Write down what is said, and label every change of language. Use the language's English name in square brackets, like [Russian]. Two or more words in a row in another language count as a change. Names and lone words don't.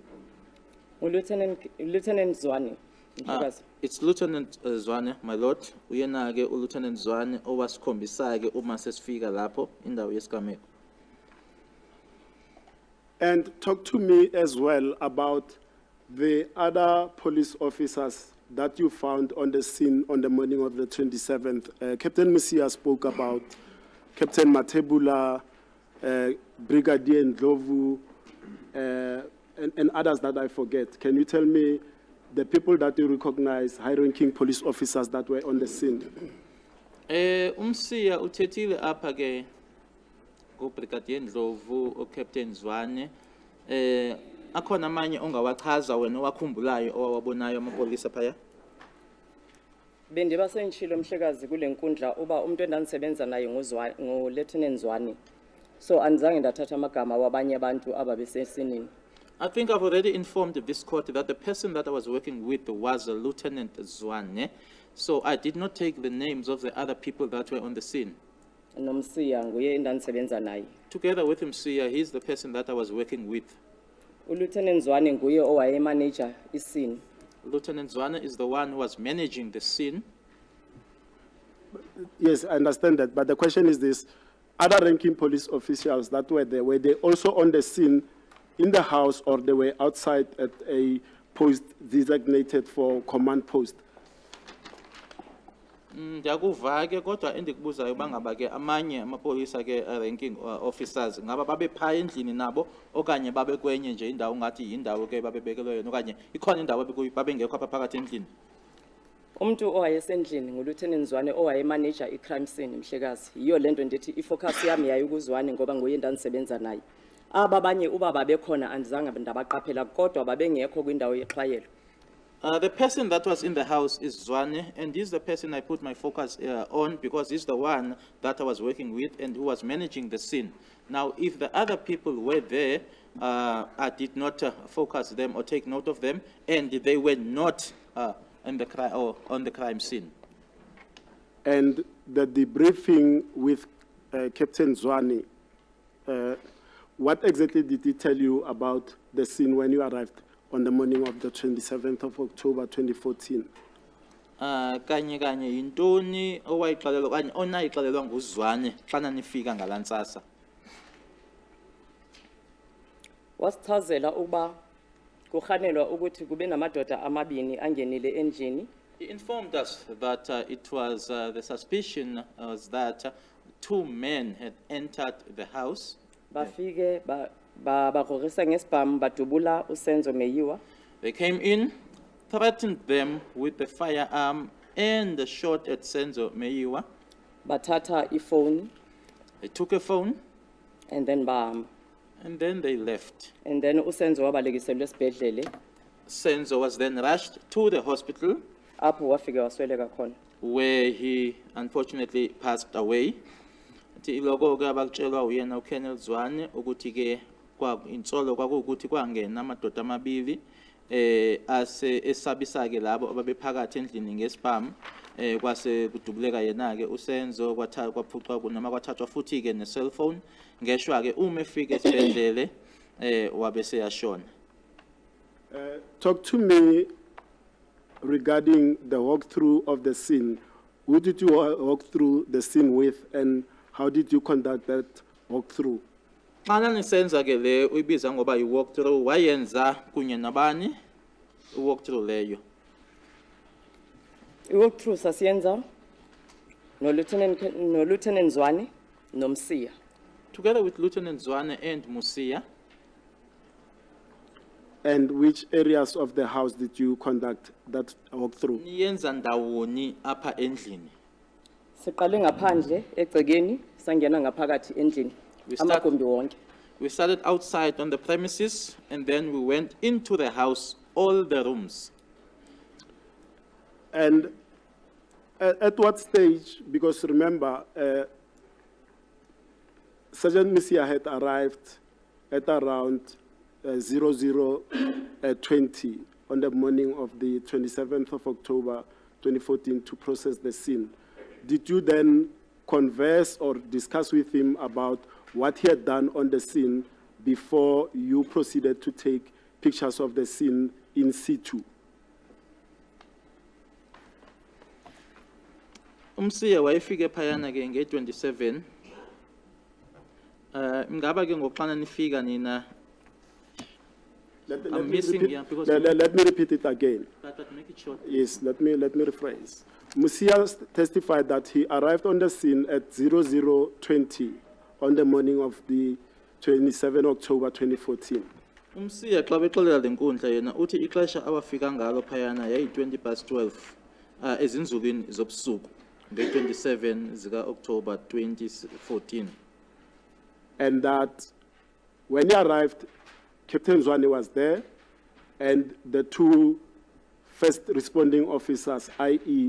[English] Lieutenant Zwane. It's Lieutenant Zwane, my lord. [Zulu] Uyena ke uLieutenant Zwane owasikhombisa ke uma sesifika lapho indawo yesigameko. [English] And talk to me as well about the other police officers that you found on the scene on the morning of the 27th. Captain Mnisi spoke about Captain Matebula, Brigadier Ndlovu, and others that I forget. Can you tell me the people that you recognize, high-ranking police officers that were on the scene? [Xhosa] Mnisi uthethile apha ke go Brigadier Ndlovu o Captain Zwane. Akhona amanye ongawachaza wena owakhumbulayo owabonayo amapolisa phaya? Bendiba sengitshilo mhlekazi kule nkundla uba umuntu endandisebenza naye nguLieutenant Zwane. So andizange ndathatha amagama wabanye abantu ababesesinini. [English] I think I've already informed this court that the person that I was working with was Lieutenant Zwane. So I did not take the names of the other people that were on the scene. [Xhosa] Nomnisi nguye endandisebenza naye. [English] Together with Mnisi, he's the person that I was working with. [Xhosa] uLieutenant Zwane nguye owaye manager iscene. [English] Lieutenant Zwane is the one who was managing the scene. Yes, I understand that, but the question is this. Other ranking police officials that were there, were they also on the scene in the house or they were outside at a post designated for command post? [Xhosa] Ndiyakuva ke kodwa endikubuzayo bangaba ke amanye amapolisa ke [English] ranking officers [Xhosa] ngaba babe pha endlini nabo okanye babe kwenye nje indawo ngathi yindawo ke babebekelwe yona okanye ikhona indawo babengekho apha phakathi endlini. Umuntu owayesendlini nguLieutenant Zwane owayemanager i- [English] crime scene [Xhosa] Mhlekazi. Yiyo lento ndithi ifocus yami yayi kuZwane ngoba nguye endandisebenza naye. Abanye uba babekhona andizange ndabaqaphela kodwa babengekho kwindawo yexhwayelo. [English] The person that was in the house is Zwane, and he's the person I put my focus on because he's the one that I was working with and who was managing the scene. Now, if the other people were there, I did not focus them or take note of them, and they were not on the crime scene. And the debriefing with Captain Zwane, what exactly did he tell you about the scene when you arrived on the morning of the 27th of October 2014? [Xhosa] Kanye yintoni owayixelelwa okanye onayixelelwa nguZwane xana nifika ngalantsasa? Wasichazela ukuba kuhanelwa ukuthi kube namadoda amabini angenile endlini. [English] He informed us that it was the suspicion was that two men had entered the house. [Xhosa] Bafike bagorisa ngesibhamu badubula uSenzo Meyiwa. [English] They came in, threatened them with the firearm and shot at Senzo Meyiwa. [Xhosa] Bathatha ifoni [English] They took a phone and then [Xhosa] bahamba. [English] and then they left. And then [Xhosa] uSenzo wabalekiselwe esibhedlele [English] Senzo was then rushed to the hospital [Xhosa] apho wafika wasweleka khona. [English] where he unfortunately passed away. [Zulu] Iloko ke abakutshelwa uyena uKenneth Zwane ukuthi ke insolo kwakuukuthi kwangena amadoda amabili ase esabisa ke labo ababephakathi endlini ngesibhamu kwase kudubuleka yena ke uSenzo kwaphucwa noma kwathathwa futhi ke ne-cellphone ngeshwa ke uma efika esibhedlele wabe seyashona. [English] Talk to me regarding the walkthrough of the scene. Who did you walk through the scene with, and how did you conduct that walkthrough? [Xhosa] Xana nisenza ke le uyibiza ngoba i-walkthrough wayenza kunye nabani i-walkthrough leyo? I-walkthrough sasiyenza no-Lieutenant Zwane noMsiya. [English] Together with Lieutenant Zwane and Musia. And which areas of the house did you conduct that walkthrough? [Xhosa] Niyenza ndawoni apha endlini. [Zulu] Siqale ngaphandle egcekeni sangena ngaphakathi endlini amagumbi wonke. [English] We started outside on the premises and then we went into the house, all the rooms. And at what stage, because remember, Sergeant Misia had arrived at around 00:20 on the morning of the 27th of October 2014 to process the scene. Did you then converse or discuss with him about what he had done on the scene before you proceeded to take pictures of the scene in situ? [Xhosa] Umsiya wayefike phayana ke nge-27. Ngaba ke ngoxana nifika nina. [English] I'm missing here because Let me repeat it again. but make it short. Yes, let me rephrase. Musia testified that he arrived on the scene at 00:20 on the morning of the 27 October 2014. [Xhosa] Umsiya xa bexolela lenkundla yena uthi ixesha abafika ngalo phayana yayi 12:20 ezinzulwini zobusuku nge-27 zika October 2014. [English] And that when he arrived, Captain Zwane was there, and the two first responding officers, i.e.